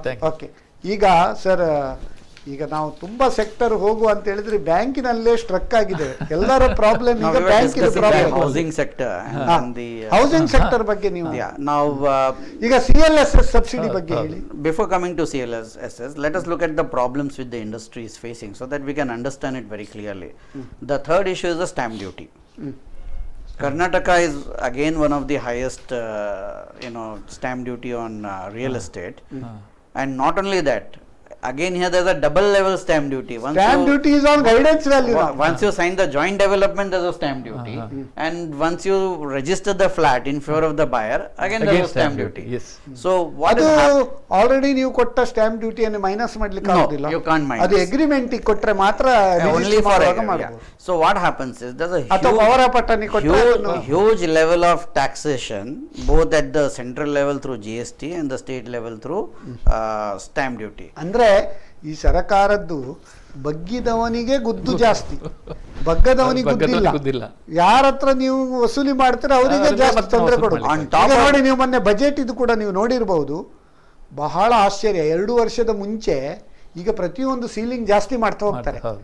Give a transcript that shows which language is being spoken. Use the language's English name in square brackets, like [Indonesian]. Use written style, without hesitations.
[Kannada] Okay, ಈಗ sir ಈಗ ನಾವು ತುಂಬಾ ಸೆಕ್ಟರ್ ಹೋಗುವ ಅಂತ ಹೇಳಿದ್ರೆ ಬ್ಯಾಂಕಿನಲ್ಲೇ ಸ್ಟ್ರಕ್ ಆಗಿದೆ ಎಲ್ಲರ ಪ್ರಾಬ್ಲಮ್. ಈಗ ಬ್ಯಾಂಕಿನ problem housing sector, housing sector ಬಗ್ಗೆ ನೀವು ನಾವು ಈಗ CLSS ಸಬ್ಸಿಡಿ ಬಗ್ಗೆ ಹೇಳಿ. [English] Before coming to CLSS, let us look at the problems which the industry is facing so that we can understand it very clearly. The third issue is the stamp duty. Karnataka is again one of the highest stamp duty on real estate, and not only that, again here there's a double level stamp duty. Stamp duty is on guidance value. Once you sign the joint development, there's a stamp duty, and once you register the flat in favor of the buyer, again there's a stamp duty. Yes. So what is [Kannada] already ನೀವು ಕೊಟ್ಟ stamp duty ಅನ್ನು minus ಮಾಡ್ಲಿಕ್ಕೆ ಆಗೋದಿಲ್ಲ. [English] You can't minus. [Kannada] ಅದು agreement ಕೊಟ್ರೆ ಮಾತ್ರ [English] only for [Kannada] ಮಾಡಬಹುದು. [English] So what happens is there's a huge level of taxation both at the central level through GST and the state level through stamp duty. [Kannada] ಅಂದ್ರೆ ಈ ಸರ್ಕಾರದ್ದು ಬಗ್ಗಿದವನಿಗೆ ಗುದ್ದು ಜಾಸ್ತಿ, ಬಗ್ಗದವನಿಗೆ ಗುದ್ದಿಲ್ಲ. ಯಾರ ಹತ್ರ ನೀವು ವಸೂಲಿ ಮಾಡ್ತೀರ ಅವರಿಗೆ ಜಾಸ್ತಿ ತೊಂದರೆ ಕೊಡೋದು. ನೋಡಿ, ನೀವು ಮೊನ್ನೆ ಬಜೆಟ್ ಇದು ಕೂಡ ನೀವು ನೋಡಿರಬಹುದು, ಬಹಳ ಆಶ್ಚರ್ಯ. 2 ವರ್ಷದ ಮುಂಚೆ ಈಗ ಪ್ರತಿಯೊಂದು ಸೀಲಿಂಗ್ ಜಾಸ್ತಿ ಮಾಡ್ತಾ ಹೋಗ್ತಾರೆ.